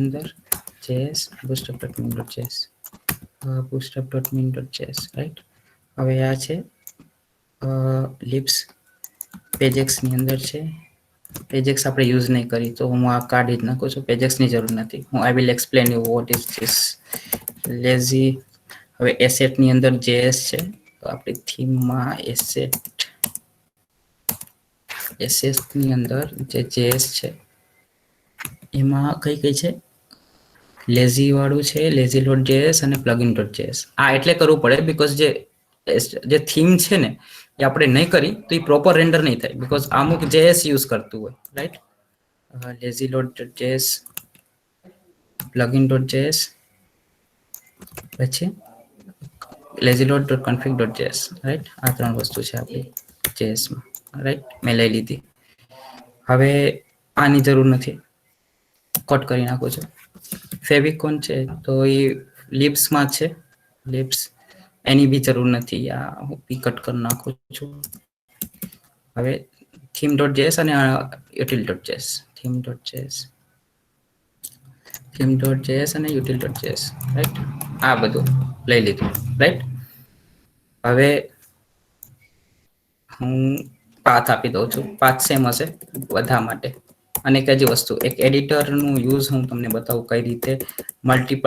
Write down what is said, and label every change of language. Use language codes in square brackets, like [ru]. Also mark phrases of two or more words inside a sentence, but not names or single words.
[gu] અંદર js bootstrap.min.js bootstrap.min.js રાઈટ હવે આ છે libs pagex ની અંદર છે pagex આપણે યુઝ નહીં કરી તો હું આ કાઢી જ નાખું છું pagex ની જરૂર નથી હું [en] I will explain you what is this lazy [gu] હવે એસેટ ની અંદર JS છે તો આપણી થીમ માં એસેટ ની અંદર જે JS છે એમાં કઈ છે લેઝી વાળું છે lazy.js અને plugin.js આ એટલે કરવું પડે બીકોઝ જે થીમ છે ને એ આપણે નહીં કરી તો એ [en] proper render [gu] નહીં થાય બીકોઝ અમુક JS યુઝ કરતું હોય રાઈટ lazy.js plugin.js પછી lazy.config.js રાઈટ આ ત્રણ વસ્તુ છે આપણી JS માં રાઈટ મેં લઈ લીધી હવે આની જરૂર નથી કટ કરી નાખું છું ફેવિકોન છે તો એ libs માં છે libs એની બી જરૂર નથી આ હું કટ કરી નાખું છું હવે theme.js અને util.js theme.js અને util.js રાઈટ આ બધું લઈ લીધું રાઈટ હવે હું પાથ આપી દઉં છું [en] path same [gu] હશે બધા માટે અને એક જ વસ્તુ એક એડિટર નું યુઝ હું તમને બતાવું કઈ રીતે મલ્ટિપલ